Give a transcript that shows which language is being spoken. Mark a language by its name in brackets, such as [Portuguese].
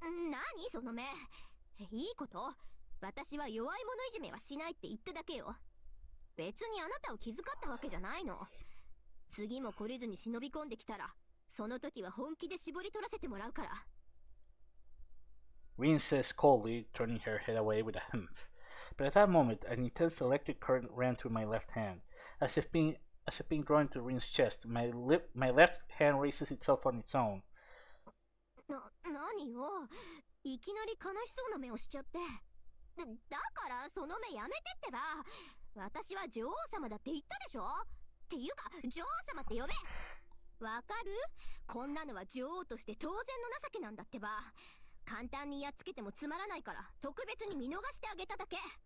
[Japanese] 何その目。いいこと。私は弱い者いじめはしないって言っただけよ。別にあなたを気遣ったわけじゃないの。次も懲りずに忍び込んできたら、その時は本気で絞り取らせてもらうから。 [English] Reen says coldly, turning her head away with a humph. But at that moment, an intense electric current ran through my left hand. As if being drawn into Reen's chest, my left hand raises itself on its own. [Japanese] 何よ。いきなり悲しそうな目をしちゃって。だからその目やめてってば。私は女王様だって言ったでしょ。っていうか女王様って呼べ。わかる？こんなのは女王として当然の情けなんだってば。簡単にやっつけてもつまらないから特別に見逃してあげただけ。